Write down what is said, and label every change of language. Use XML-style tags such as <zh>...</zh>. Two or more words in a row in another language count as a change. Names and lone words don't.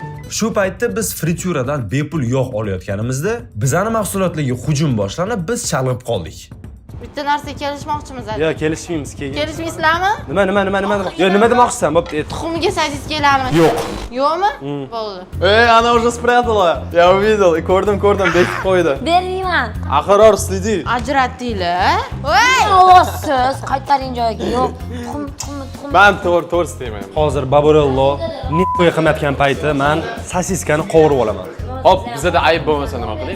<uz>Shu paytda biz frityuradan bepul yog' olayotganimizda bizani mahsulotlarga hujum boshlanib, biz chalg'ib qoldik. Bitta narsa kelishmoqchimiz. Yo'q, kelishmaymiz, keyin. Kelishmaysizlarmi? Nima? Yo'q, nima demoqchisan? Bo'pti, Tuxumga sosiskalarmi? Yo'q. Yo'qmi? Bo'ldi.</uz> <ru>Она уже спрятала. Я увидел,</ru> <uz>ko'rdim, bekib qo'ydi. Bermayman. Ahror, следи. Ajratdinglar. Voy! Ovozsiz qaytaring joyiga. Yo'q. Tuxum. Men to'g'ri istayman. Hozir Baburello nihoya qilmayotgan payti men sosiskani qovurib olaman. Hop, bizda ayb bo'lmasa nima qilayman?</uz>